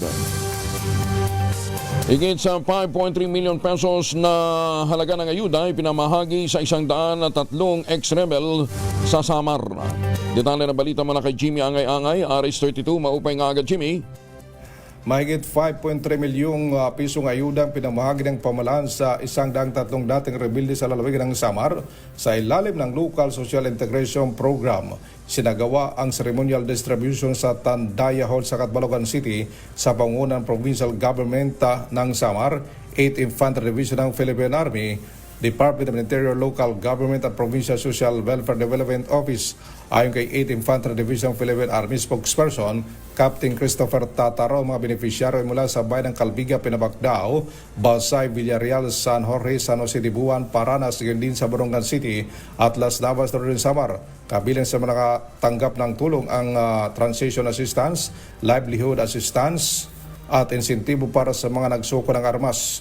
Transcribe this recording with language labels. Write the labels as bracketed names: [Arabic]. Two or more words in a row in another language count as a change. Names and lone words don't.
[Filipino] Higit sa 5.3 million pesos na halaga ng ayuda ay pinamahagi sa 103 ex-rebel sa Samar. Detalye ng balita mula kay Jimmy Angay-Angay, RS32, [Waray] maupay nga agad [Filipino] Jimmy. Mahigit 5.3 milyong pisong ayuda ang pinamahagi ng pamahalaan sa 103 dating rebelde sa lalawigan ng Samar sa ilalim ng Local Social Integration Program. Sinagawa ang ceremonial distribution sa Tandaya Hall sa Catbalogan City sa pangunan ng Provincial Government ng Samar, 8th Infantry Division ng Philippine Army, Department of Interior, Local Government at Provincial Social Welfare Development Office. Ayon kay 8th Infantry Division Philippine Army spokesperson, Captain Christopher Tataro, mga beneficiaryo mula sa bayan ng Calbiga, Pinabacdao, Balsay, Villarreal, San Jorge, San Jose de Buan, Paranas, gayon din sa Borongan City at Las Navas na rin Samar. Kabilang sa mga nakatanggap ng tulong ang [English] transition assistance, livelihood assistance [Filipino] at insentibo para sa mga nagsuko ng armas.